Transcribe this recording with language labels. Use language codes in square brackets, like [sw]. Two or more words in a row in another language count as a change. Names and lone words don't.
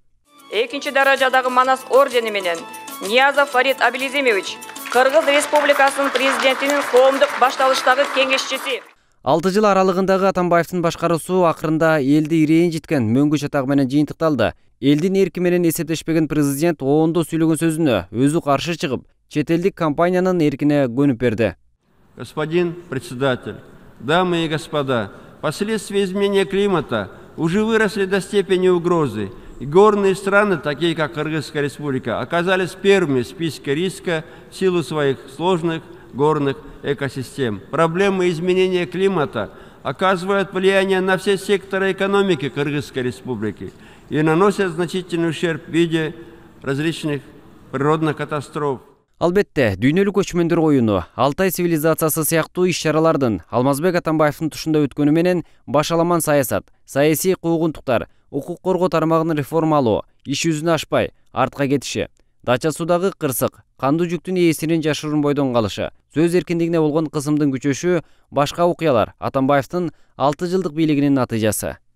[ky] Экинчи даражадагы Манас ордени менен Ниязов Фарид Абилизимович Кыргыз Республикасынын президентинин коомдук башталыштагы кеңешчиси. 6 жыл аралыгындагы Атамбаевдин башкаруусу акырында элди ирээжиткен мөңгү чатагы менен жыйынтыкталды. Элдин эрки менен эсептешпеген президент оонда сүйлөгөн сөзүнө өзү каршы чыгып, чет элдик компаниянын эркине көнүп берди. [ru] Господин председатель, дамы и господа, последствия изменения климата уже выросли до степени угрозы. И горные страны, такие как Кыргызская республика, оказались первыми в списке риска в силу своих сложных горных экосистем. Проблемы изменения климата оказывают влияние на все секторы экономики Кыргызской республики и наносят значительный ущерб в виде различных природных катастроф. [ky] Албетте, дүйнөлүк көчмөндөр оюну, Алтай цивилизациясы сыяктуу иш-чаралардын Алмазбек Атамбаевдин тушунда өткөнү менен башаламан саясат, саясий куугунтуктар, укук коргоо тармагын реформалоо, иш жүзүнө ашпай, артка кетиши, Дача суудагы кырсык, кандуу жүктүн ээсинин жашыруун бойдон калышы, сөз эркиндигине болгон кысымдын күчөшү, башка окуялар Атамбаевдин 6 жылдык бийлигинин натыйжасы.